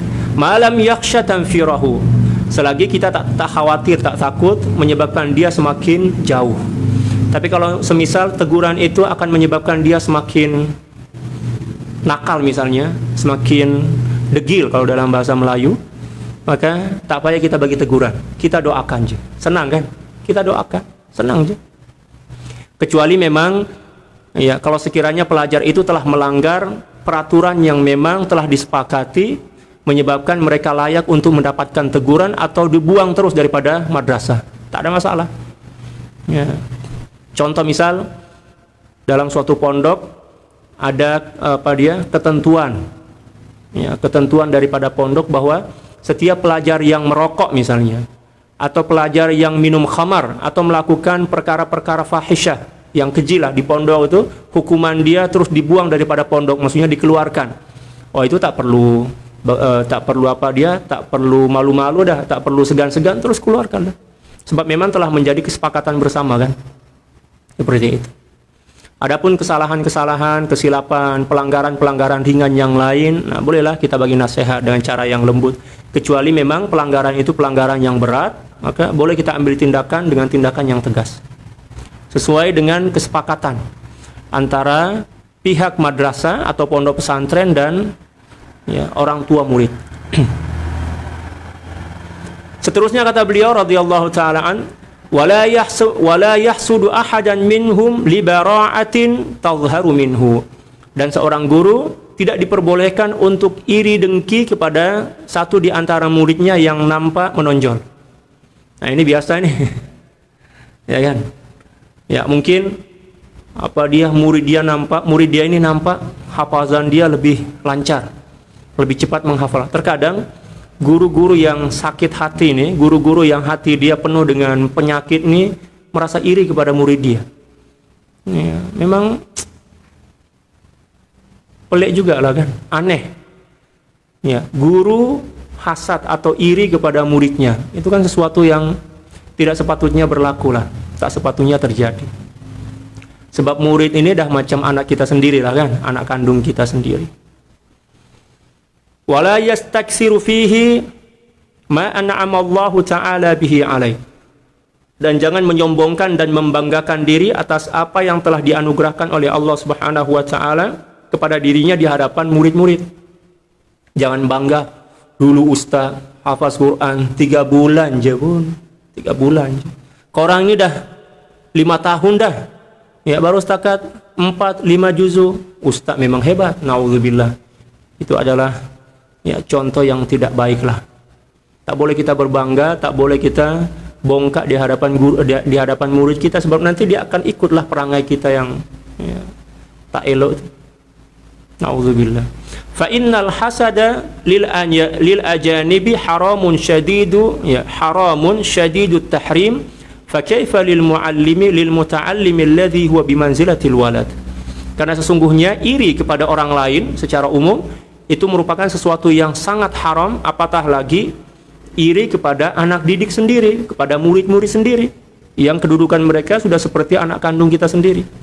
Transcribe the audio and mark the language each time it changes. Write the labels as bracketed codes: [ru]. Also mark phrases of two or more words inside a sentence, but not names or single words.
[ar] ما لم يخش تنفيره. [ms] Selagi kita tak khawatir, tak takut menyebabkan dia semakin jauh. Tapi kalau semisal teguran itu akan menyebabkan dia semakin nakal misalnya, semakin degil kalau dalam bahasa Melayu, maka tak payah kita bagi teguran. Kita doakan je. Senang kan? Kita doakan. Senang aja. Kecuali memang, ya, kalau sekiranya pelajar itu telah melanggar peraturan yang memang telah disepakati, menyebabkan mereka layak untuk mendapatkan teguran atau dibuang terus daripada madrasah, tak ada masalah. Ya. Contoh misal dalam suatu pondok ada ketentuan, ya, ketentuan daripada pondok bahwa setiap pelajar yang merokok misalnya, atau pelajar yang minum khamar atau melakukan perkara-perkara fahisyah yang keji lah di pondok itu, hukuman dia terus dibuang daripada pondok, maksudnya dikeluarkan. Oh itu tak perlu tak perlu malu-malu dah, tak perlu segan-segan, terus keluarkan dah. Sebab memang telah menjadi kesepakatan bersama kan. Seperti itu. Adapun kesalahan-kesalahan, kesilapan, pelanggaran-pelanggaran ringan yang lain, nah bolehlah kita bagi nasihat dengan cara yang lembut. Kecuali memang pelanggaran itu pelanggaran yang berat, maka boleh kita ambil tindakan dengan tindakan yang tegas. Sesuai dengan kesepakatan antara pihak madrasah atau pondok pesantren dan, ya, orang tua murid. Seterusnya kata beliau [ar] رضي الله تعالى عن ولا يحسد أحدا منهم لبراعة تظهر منه. [ms] Dan seorang guru tidak diperbolehkan untuk iri dengki kepada satu di antara muridnya yang nampak menonjol. Nah, ini biasa nih. Ya kan? Ya, mungkin murid dia ini nampak hafazan dia lebih lancar, lebih cepat menghafal. Terkadang guru-guru yang sakit hati nih, guru-guru yang hati dia penuh dengan penyakit nih, merasa iri kepada murid dia. Ya, memang pelik juga lah kan, aneh. Ya, guru hasad atau iri kepada muridnya, itu kan sesuatu yang tidak sepatutnya berlaku lah, tak sepatutnya terjadi. Sebab murid ini dah macam anak kita sendiri lah kan, anak kandung kita sendiri. [ar] ولا يستكثر فيه ما أنعم الله تعالى به عليه. [ms] Dan jangan menyombongkan dan membanggakan diri atas apa yang telah dianugerahkan oleh Allah [ar] سبحانه وتعالى [ms] kepada dirinya di hadapan murid-murid. Jangan bangga, dulu ustaz hafaz Quran 3 bulan je pun, 3 bulan je. Korang ini dah 5 tahun dah, ya baru setakat 4-5 juzu. Ustaz memang hebat, naudzubillah. Itu adalah ya contoh yang tidak baiklah. Tak boleh kita berbangga, tak boleh kita bongkak di hadapan guru, di hadapan murid kita, sebab nanti dia akan ikutlah perangai kita yang ya, tak elok. Nauzubillah. [ar] فإن الحسد للأجانب حرام شديد يا حرام شديد التحريم. فكيف للمعلم للمتعلم الذي هو بمنزلة الولد. [ms] Karena sesungguhnya iri kepada orang lain secara umum itu merupakan sesuatu yang sangat haram, apatah lagi iri kepada anak didik sendiri, kepada murid-murid sendiri yang kedudukan mereka sudah seperti anak kandung kita sendiri.